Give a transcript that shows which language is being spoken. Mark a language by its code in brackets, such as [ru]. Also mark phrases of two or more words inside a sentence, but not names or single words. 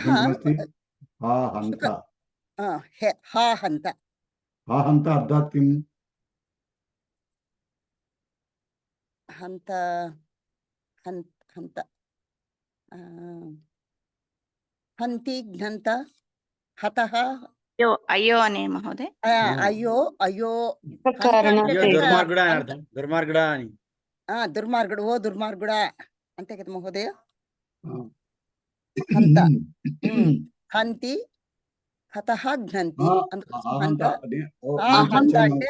[sa] हा हन्त अर्थात् किम्? हन्त हन्त हन्ति घ्नन्त हतः अयो अने महोदय। अयो अयो [te] దుర్మార్గుడా అని అర్థం. దుర్మార్గుడా అని. దుర్మార్గుడు, ఓ దుర్మార్గుడా అంతే కదా మహోదయ. [sa] హంత హంతి హతః ఘ్నంతి అంటే